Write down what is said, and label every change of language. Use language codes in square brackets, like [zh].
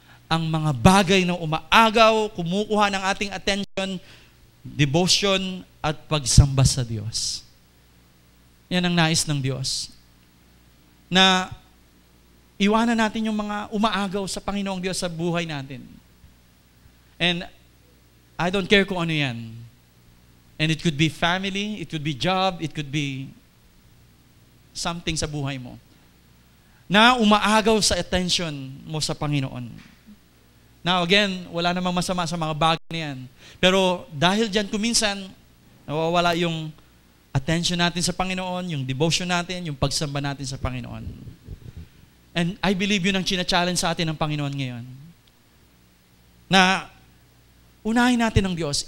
[tl] Ang mga bagay na umaagaw, kumukuha ng ating attention, devotion, at pagsamba sa Diyos. Yan ang nais ng Diyos. Na iwanan natin yung mga umaagaw sa Panginoong Diyos sa buhay natin. [en] And I don't care [tl] kung ano yan. [en] And it could be family, it could be job, it could be something [tl] sa buhay mo. Na umaagaw sa attention mo sa Panginoon. Now again, wala namang masama sa mga bagay na yan. Pero dahil dyan kuminsan, nawawala yung attention natin sa Panginoon, yung devotion natin, yung pagsamba natin sa Panginoon. [en] And I believe [tl] yun ang china-challenge sa atin ng Panginoon ngayon. Na unahin natin ang Diyos.